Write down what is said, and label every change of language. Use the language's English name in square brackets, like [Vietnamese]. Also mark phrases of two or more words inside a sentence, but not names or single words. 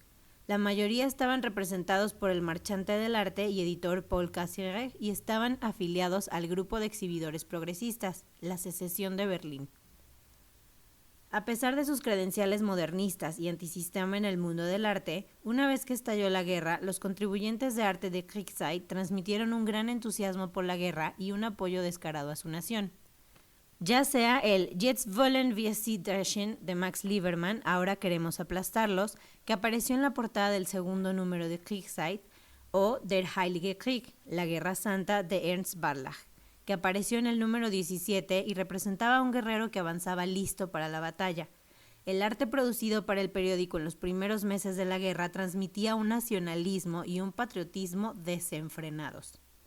[Spanish] La mayoría estaban representados por el marchante del arte y editor Paul Cassirer y estaban afiliados al grupo de exhibidores progresistas, la Secesión de Berlín. A pesar de sus credenciales modernistas y antisistema en el mundo del arte, una vez que estalló la guerra, los contribuyentes de arte de Kriegszeit transmitieron un gran entusiasmo por la guerra y un apoyo descarado a su nación. Ya sea el Jetzt wollen wir sie dreschen de Max Liebermann, ahora queremos aplastarlos, que apareció en la portada del segundo número de Kriegszeit, o Der Heilige Krieg, la Guerra Santa de Ernst Barlach, que apareció en el número 17 y representaba a un guerrero que avanzaba listo para la batalla. El arte producido para el periódico en los primeros meses de la guerra transmitía un nacionalismo y un patriotismo desenfrenados.